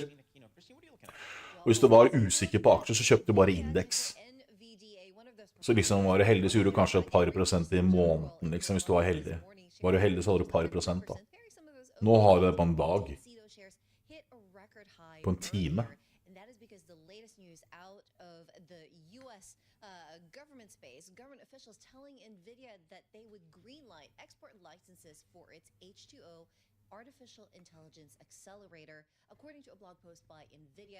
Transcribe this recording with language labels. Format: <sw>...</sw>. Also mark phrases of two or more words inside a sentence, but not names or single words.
<no>Og hvis du var usikker på aksjer, så kjøpte du bare indeks. Så liksom var du heldig, så gjorde du kanskje et par prosent i måneden, liksom, hvis du var heldig. Var du heldig, så hadde du et par prosent da. Nå har du det på en dag. På en time.</no> <en>Government space, government officials telling NVIDIA that they would greenlight export licenses for its H2O artificial intelligence accelerator, according to a blog post by NVIDIA.</en>